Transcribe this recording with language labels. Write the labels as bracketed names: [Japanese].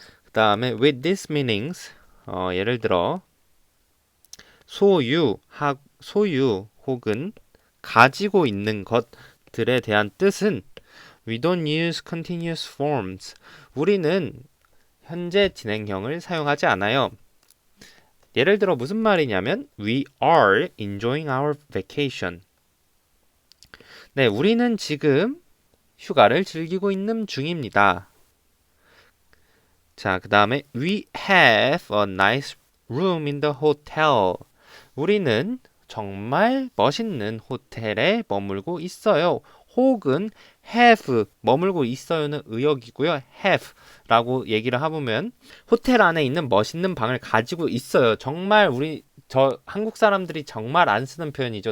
[Korean] 그 다음에 [English] with these meanings [Korean] 예를 들어 소유 혹은 가지고 있는 것들에 대한 뜻은 [English] we don't use continuous forms. [Korean] 우리는 현재 진행형을 사용하지 않아요. 예를 들어 무슨 말이냐면 [English] we are enjoying our vacation. [Korean] 네, 우리는 지금 휴가를 즐기고 있는 중입니다. 자, 그 다음에 [English] we have a nice room in the hotel. [Korean] 우리는 정말 멋있는 호텔에 머물고 있어요. 혹은 have 머물고 있어요는 의역이고요. have라고 얘기를 해보면 호텔 안에 있는 멋있는 방을 가지고 있어요. 정말 한국 사람들이 정말 안 쓰는 표현이죠.